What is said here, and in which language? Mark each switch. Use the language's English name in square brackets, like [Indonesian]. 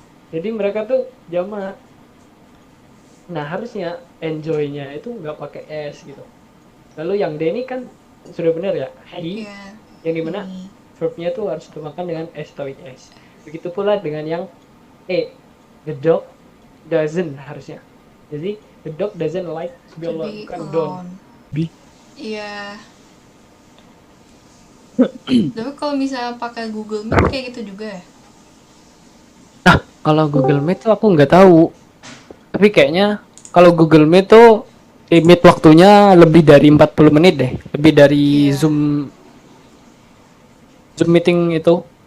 [Indonesian] Jadi mereka tuh jamak. Nah, harusnya enjoy-nya itu nggak pakai s gitu. Lalu yang D ini kan sudah benar ya, he, yang dimana verbnya tuh harus ditambahkan dengan s atau is. Begitu pula dengan yang E, [English] the dog doesn't [Indonesian] harusnya. Jadi [English] the dog doesn't like to be alone, [Indonesian] bukan [English] don't. [Indonesian] Iya. Tapi kalau misalnya pakai Google Meet kayak gitu juga ya? Nah, kalau Google Meet tuh aku nggak tahu. Tapi kayaknya kalau Google Meet tuh limit waktunya lebih dari 40 menit deh. Lebih dari Zoom meeting itu.